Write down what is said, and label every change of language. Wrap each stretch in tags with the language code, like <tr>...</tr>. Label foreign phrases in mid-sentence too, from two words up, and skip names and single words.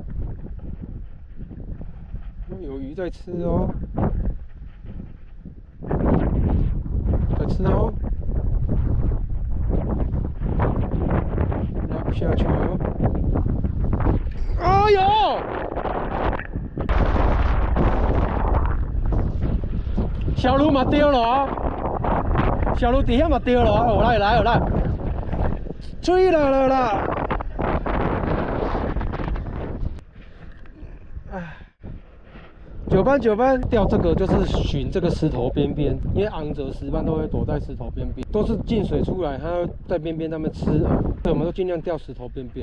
<zh>有魚在吃哦，在吃哦，拉不下去哦。哎呦！小鱸嘛丟了啊！小鱸底下嘛丟了啊！我來，追來了啦！哎。九班釣這個就是尋這個石頭邊邊，因為昂澤石斑都會躲在石頭邊邊，都是進水出來，它在邊邊那邊吃，所以我們都盡量釣石頭邊邊。</zh>